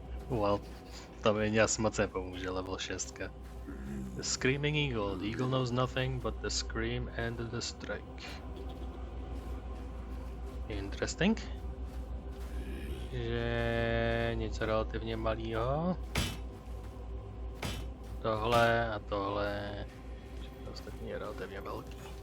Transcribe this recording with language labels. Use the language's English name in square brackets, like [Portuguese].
[Czech] Well, to mi asi moc nepomůže, level 6. [English] The Screaming Eagle. The eagle knows nothing but the scream and the strike. Interesting. [Czech] Že něco relativně malýho. Tohle a tohle. Všechno ostatní je relativně velký.